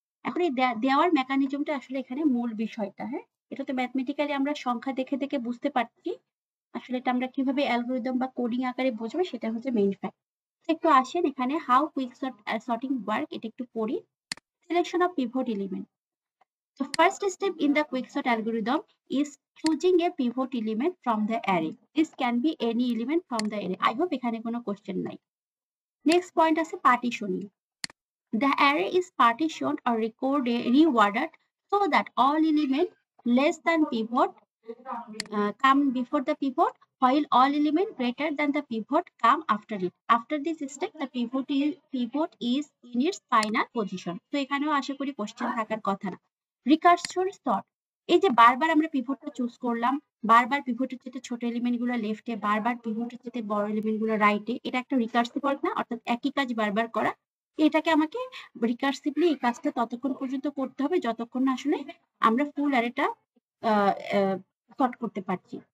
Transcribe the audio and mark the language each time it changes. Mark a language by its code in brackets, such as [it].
[bn] এখন এই দেওয়ার মেকানিজমটা আসলে এখানে মূল বিষয়টা। হ্যাঁ, এটা তো ম্যাথমেটিক্যালি আমরা সংখ্যা দেখে দেখে বুঝতে পারছি, আসলে এটা আমরা কিভাবে অ্যালগরিদম বা কোডিং আকারে বুঝবো সেটা হচ্ছে মেইন ফ্যাক্ট। একটু আসেন এখানে [en] how quick sorting work, [bn] এটা একটু পড়ি। [en] Selection of pivot element. The first step in the quicksort algorithm is choosing a pivot element from the array. This can be any element from the array. I hope [bn] এখানে কোনো question নাই। Next point আছে partitioning. [en] The array is partitioned or reworded so that all elements less than pivot come before the pivot, while all elements greater than the pivot come after it. After this step, the pivot is in its final position. [bn] তো এখানেও আশা করি question থাকার কথা না। রিকারসন sort, এই যে বারবার আমরা পিভটটা চুজ করলাম, বারবার পিভটের চেয়ে ছোট এলিমেন্ট গুলো লেফটে, বারবার পিভটের চেয়ে বড় এলিমেন্ট গুলো রাইটে, এটা একটা রিকার্সিভ ওয়ার্ক না, অর্থাৎ একই কাজ বারবার করা। এটাকে আমাকে রিকার্সিভলি এই কাজটা ততক্ষণ পর্যন্ত করতে হবে যতক্ষণ না আসলে আমরা ফুল অ্যারেটা sort করতে পারছি।